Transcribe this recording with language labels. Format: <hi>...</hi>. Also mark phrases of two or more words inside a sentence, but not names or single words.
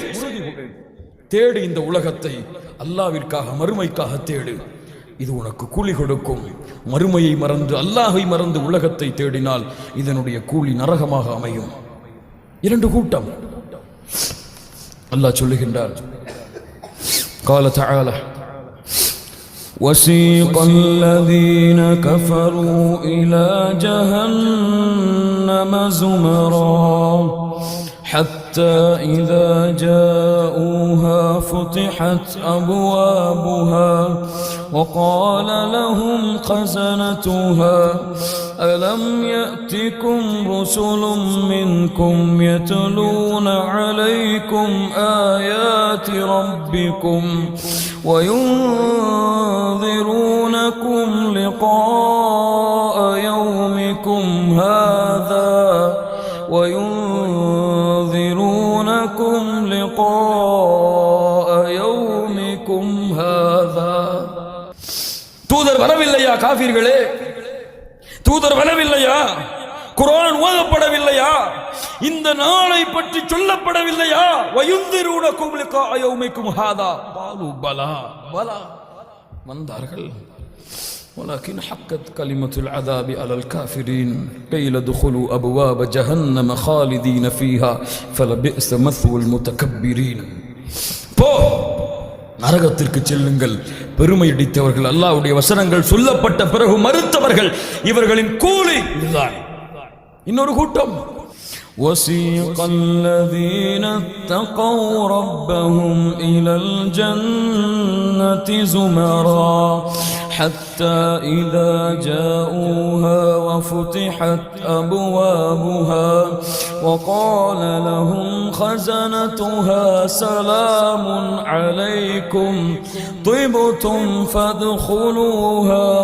<ta>தேடு இந்த உலகத்தை, அல்லாஹ்விற்காக மறுமைக்காக தேடு. இது உனக்கு கூலி கொடுக்கும். மறுமையை மறந்து அல்லாஹை மறந்து உலகத்தை தேடினால் இதனுடைய கூலி நரகமாக அமையும். 2 கூட்டம் அல்லாஹ் சொல்லுகின்றார்.</ta> <ar>قال تعالى وسيق الذين كفروا إلى جهنم زمرا حتى حتى إذا جاءوها فتحت أبوابها وقال لهم خزنتها ألم يأتكم رسل منكم يتلون عليكم آيات ربكم وينذرونكم لقاء يومكم هذا</ar> <ta>தூதர் வரவில்லையா காஃபிர்களே? தூதர் வரவில்லையா? குர்ஆன் ஓதப்படவில்லையா? இந்த நாளை பற்றி சொல்லப்படவில்லையா?</ta> <ar>وينذرونكم لقاء يومكم هذا بلى بلى بلى வந்தார்கள். ولكن حقت كلمة العذاب على الكافرين قيل ادخلوا أبواب جهنم خالدين فيها فلبئس مثوى المتكبرين.</ar> <ta>போ நரகத்திற்கு செல்லுங்கள், பெருமையடித்தவர்கள், அல்லாஹ்வுடைய வசனங்கள் சொல்லப்பட்ட பிறகு மறுத்தவர்கள், இவர்களின் கூலி இதுதான். இன்னொரு கூட்டம்</ta> <ar>وَسِيقَ الَّذِينَ اتَّقَوْا رَبَّهُمْ إِلَى الْجَنَّةِ زُمَرًا حَتَّى إِذَا جَاءُوهَا وَفُتِحَتْ أَبْوَابُهَا وَقَالَ لَهُمْ خَزَنَتُهَا سَلَامٌ عَلَيْكُمْ طِبْتُمْ فَادْخُلُوهَا</ar>